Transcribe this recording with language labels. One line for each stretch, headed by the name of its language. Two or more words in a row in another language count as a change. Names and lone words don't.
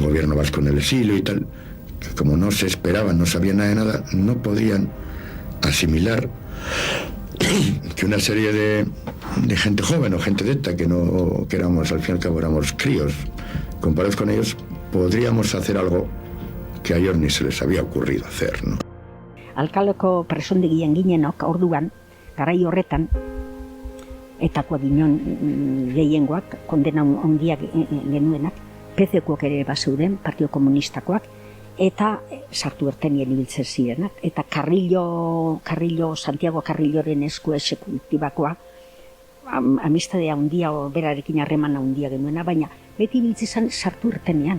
Spanish: gobierno vasco en el exilio y tal, que como no se esperaban, no sabían nada de nada, no podían asimilar que una serie de gente joven o gente de ETA, que éramos, al fin y al cabo éramos críos, comparados con ellos, podríamos hacer algo que a ellos ni se les había ocurrido hacer, ¿no?
Basque: Alkaleko presondegian ginenok orduan, garai horretan, etakoa ginen gehiengoak, kondena handiak genuenak, PCkoak ere bazeuden, Partido Komunistakoak, eta sartu ertenien ibiltzen zirenak, eta Santiago Carrilloren esku exekutibakoa, amistadea handia, berarekin harremana handia genuena, baina beti ibiltzen sartu ertenean.